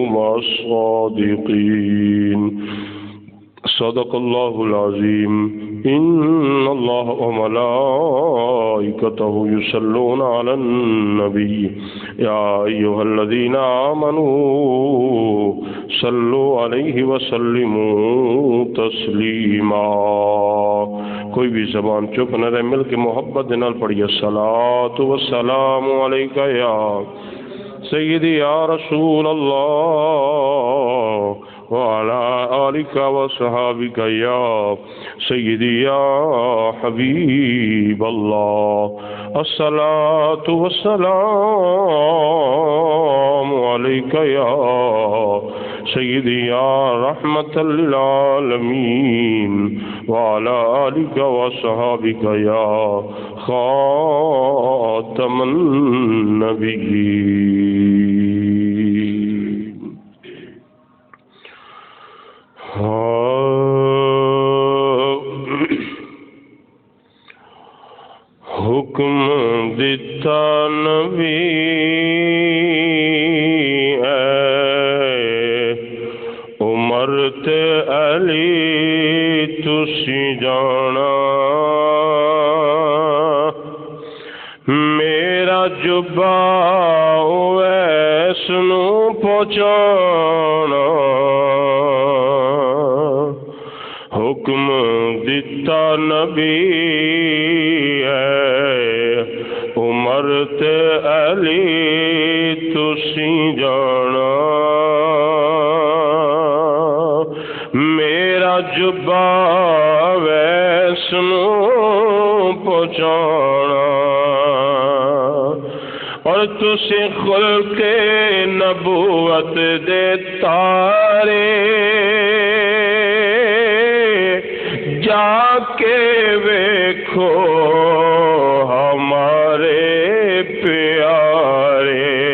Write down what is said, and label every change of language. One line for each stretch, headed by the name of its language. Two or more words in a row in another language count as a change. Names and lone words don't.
Arabic: مع الصادقين صدق الله العظيم إن الله وملائكته يصلون على النبي يا أيها الذين آمنوا صلوا عليه وسلموا تسلیما.
Punjabi: کوئی بھی زبان چپ نہ رہے، مل کے محبت نال پڑھیے
Arabic: الصلاۃ والسلام علیک یا سیدی یا رسول اللہ وعلى آلك وصحابك يا سيدي يا حبيب الله. الصلاة والسلام عليك يا سيدي يا رحمة للعالمين وعلى آلك وصحابك يا خاتم النبيين.
Punjabi: حکم دیتا نبی عمر تے علی تسی جانا، میرا جبا اویس نو پہنچانا. حکم دیتا نبی عمر تے علی تسی جانا، میرا جبا ویس نو پہنچانا. اور تسی خلق نبوت دے تارے جا کے ویکھو ہمارے پیارے.